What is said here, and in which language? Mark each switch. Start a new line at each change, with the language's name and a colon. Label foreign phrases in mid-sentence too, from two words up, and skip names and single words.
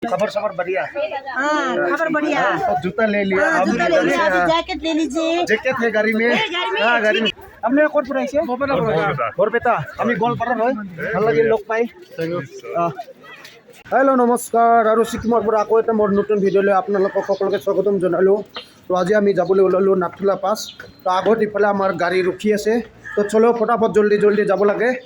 Hindi: खबर सबर बढ़िया। हाँ खबर बढ़िया। तो जूता ले लिया, हाँ, अब जूता ले लिया, अभी जैकेट ले लीजिए। जैकेट है गाड़ी में। हाँ गाड़ी में। आपने कौन पढ़ाई है?
Assamese: बरपेटा। আমি গোৱালপাৰাৰ হয়। ভাল লাগিল লগ পাই। হেল্ল' নমস্কাৰ আৰু ছিকিমৰ পৰা আকৌ এটা মোৰ নতুন ভিডিঅ' লৈ আপোনালোকক সকলোকে স্বাগতম জনালোঁ। তো আজি আমি যাবলৈ ওলালোঁ নাথুলা পাছ। তো আগত ইফালে আমাৰ গাড়ী ৰখি আছে।
Hindi: तो चलो फटाफट जल्दी जल्दी যাব লাগে।